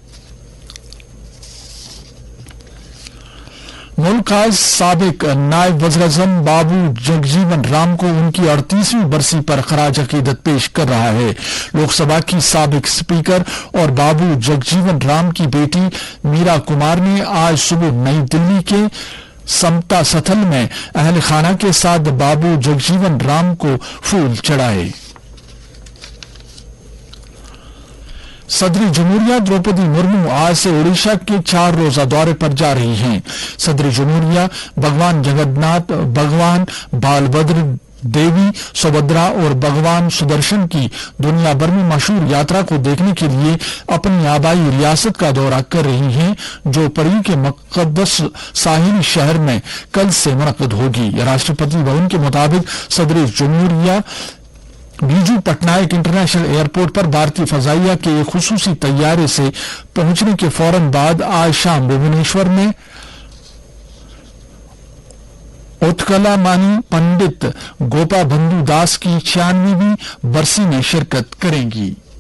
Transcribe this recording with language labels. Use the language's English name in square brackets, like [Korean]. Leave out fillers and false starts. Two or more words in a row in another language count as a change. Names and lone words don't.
[Urdu] ملک کا سابق نائب وزیر اعظم بابو جگجیون رام کو ان کی 38ویں برسی پر خراج عقیدت پیش کر رہا ہے۔ لوک سبھا کی سابق اسپیکر اور بابو جگجیون رام کی بیٹی میرا کمار نے آج صبح نئی دلی کے سمتا ستھل میں اہل خانہ کے ساتھ بابو جگجیون رام کو پھول چڑھائے۔ صدر جمہوریہ دروپدی مرمو آج سے اڑیشہ کے 4 روزہ دورے پر جا رہی ہیں۔ صدر جمہوریہ بھگوان جگن ناتھ، بھگوان بالبھدر دیوی سبھدرا اور بھگوان سدرشن کی دنیا بھر میں مشہور یاترا کو دیکھنے کے لیے اپنی آبائی ریاست کا دورہ کر رہی ہیں جو پری کے مقدس ساحلی شہر میں کل سے منعقد ہوگی۔ راشٹرپتی بھون کے مطابق صدر جمہوریہ بیجو پٹنائک انٹرنیشنل ایئرپورٹ پر بھارتی فضائیہ کے ایک خصوصی طیارے سے پہنچنے کے فوراً بعد آج شام بھوونیشور میں اتکلا مانی پنڈت گوپا بندو داس کی 96ویں برسی میں شرکت کریں گی۔